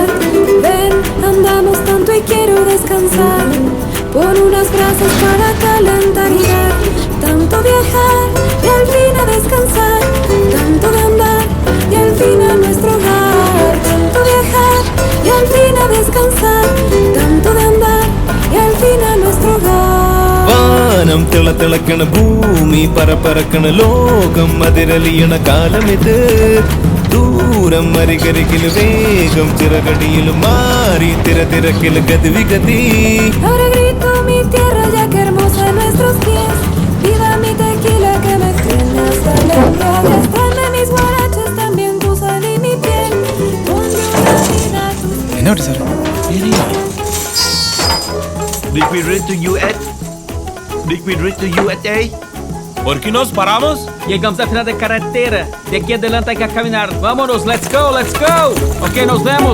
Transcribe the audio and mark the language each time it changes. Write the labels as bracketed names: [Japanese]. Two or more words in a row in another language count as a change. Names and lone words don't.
[Spanish] Ven, andamos tanto y quiero descansar, pon unas brasas para calentar y dar. Tanto viajar y al fin a descansar, tanto de andar y al fin a nuestro hogar. Tanto viajar y al fin a descansar, tanto de andar y al fin a nuestro hogar. [Malayalam] വാനം തിളതിളക്കണ ഭൂമി പറപ്പറക്കണ ലോകം അതിരലിയണ കാലമിത് ദൂരം അരികരികില് വേഗം ചിറകടിയിലും മാറി തിരക്കില് ഗതിവിഗതി [Spanish] Ahora grito mi tierra ya que hermosa en nuestros pies. Viva mi tequila que me tiene hasta la embriaguez. Tráeme mis guaraches también tu sal y mi piel. Ponle una vida a tus pies. [Malayalam] എന്നോട്ട് സാർ [English] Did we reach to US? Did we reach to USA? [Spanish] ¿Por qué nos paramos? Llegamos al final de carretera. De aquí adelante hay que caminar. Vámonos, [English] let's go, let's go. [Spanish] Ok, nos vemos.